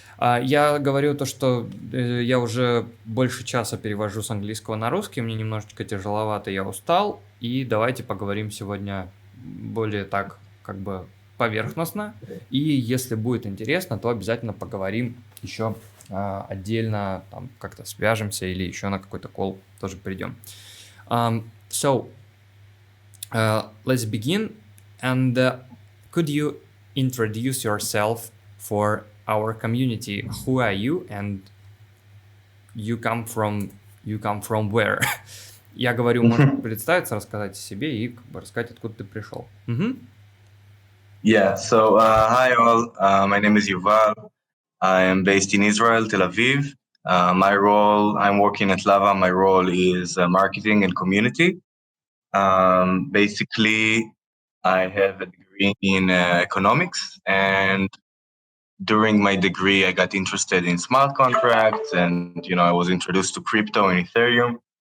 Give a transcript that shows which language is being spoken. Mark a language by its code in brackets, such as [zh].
[ru] Я говорю то, что я уже больше часа перевожу с английского на русский, мне немножечко тяжеловато, я устал, и давайте поговорим сегодня более так как бы поверхностно, и если будет интересно, то обязательно поговорим еще отдельно, там как-то свяжемся или еще на какой-то колл тоже придем. [en] So, let's begin, and could you introduce yourself for our community? Who are you, and you come from where? [ru] Я говорю, можешь представиться, рассказать о себе и как бы рассказать, откуда ты пришел. [en] Yeah. So hi all. My name is Yuval. I am based in Israel, Tel Aviv. My role, I'm working at Lava. My role is marketing and community. Basically, I have a degree in economics, and during my degree, I got interested in smart contracts, and I was introduced to crypto and Ethereum.